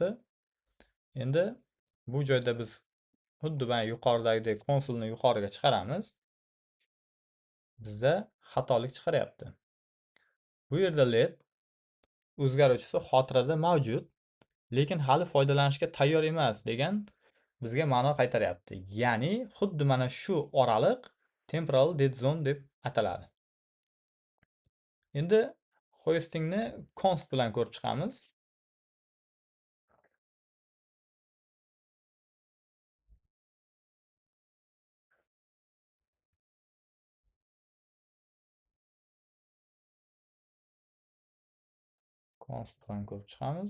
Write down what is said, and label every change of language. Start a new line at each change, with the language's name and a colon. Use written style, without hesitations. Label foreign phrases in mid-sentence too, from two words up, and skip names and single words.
Uzbek: Endi bu joyda biz xuddi mana yuqoridagidek konsolni yuqoriga chiqaramiz. Bizda xatolik chiqaryapti. Bu yerda let o'zgaruvchisi xotirada mavjud, lekin hali foydalanishga tayyor emas degan bizga ma'no qaytaryapti. Ya'ni xuddi mana shu oraliq
English: temporal dead zone
Uzbek: deb ataladi. Endi hostingni const bilan ko'rib chiqamiz. Const bilan ko'rib chiqamiz.